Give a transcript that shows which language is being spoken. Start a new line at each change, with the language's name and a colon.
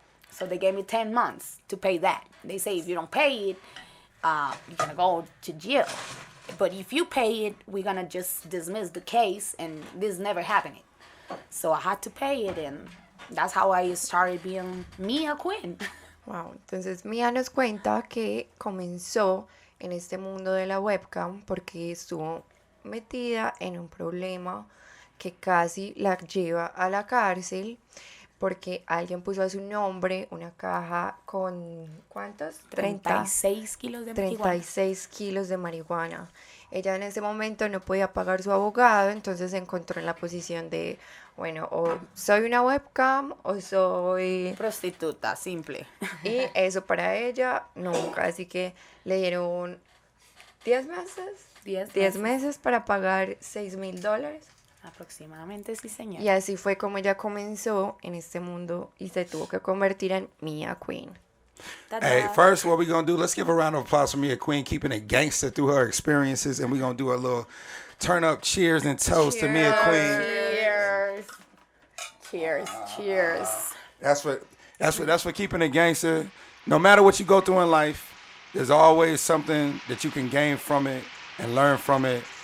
English: So they gave me 10 months to pay that. They say if you don't pay it, you're going to go to jail. But if you pay it, we're going to just dismiss the case, and this never happened. So I had to pay it, and that's how I started being me a queen.
Spanish: Wow, entonces Mia nos cuenta que comenzó en este mundo de la webcam porque estuvo metida en un problema que casi la lleva a la cárcel porque alguien puso a su nombre una caja con, ¿cuántos? 36 kilos de marihuana. 36 kilos de marihuana. Ella en ese momento no podía pagar su abogado, entonces se encontró en la posición de, bueno, o soy una webcam o soy prostituta, simple. Y eso para ella nunca, así que le dieron 10 meses. 10 meses para pagar $6,000. Aproximadamente, sí, señor. Y así fue como ella comenzó en este mundo y se tuvo que convertir en Mia Queen.
English: Hey, first, what we're going to do, let's give a round of applause for Mia Queen, keeping it gangster through her experiences, and we're going to do a little turn-up cheers and toast to Mia Queen. Cheers. That's what keeping it gangster. No matter what you go through in life, there's always something that you can gain from it and learn from it.